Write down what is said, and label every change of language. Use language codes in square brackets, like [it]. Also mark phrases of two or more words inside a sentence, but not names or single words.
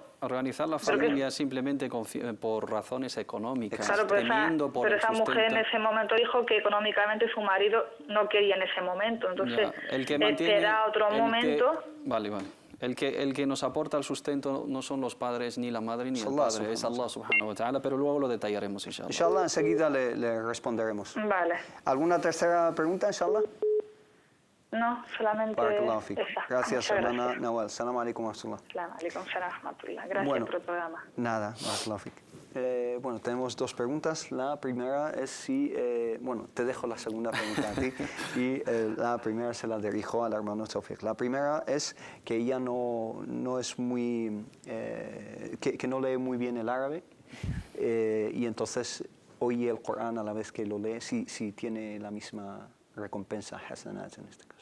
[es] Organizar la familia simplemente por razones económicas, Claro, pero esa mujer en ese momento dijo que económicamente su marido no quería en ese momento, entonces espera otro momento... Vale. El que nos aporta el sustento no son los padres, ni la madre, ni el padre, es Allah [ar] سبحانه وتعالى, [es] pero luego lo detallaremos, inshallah. Inshallah, enseguida le responderemos. Vale. ¿Alguna tercera pregunta, inshallah? No, solamente esa. Gracias, hermana Nawal. [ar] سلام عليكم ورحمة الله. سلام عليكم ورحمة الله. [es] Gracias por el programa. [ar] Nada, بارك الله فيك. [es] Bueno, tenemos dos preguntas. La primera es si... bueno, te dejo la segunda pregunta a ti y la primera se la dirijo al hermano Tawfiq. La primera es que ella no es muy... que no lee muy bien el árabe y entonces oye el Corán a la vez que lo lee, si tiene la misma recompensa, hasanat en este caso.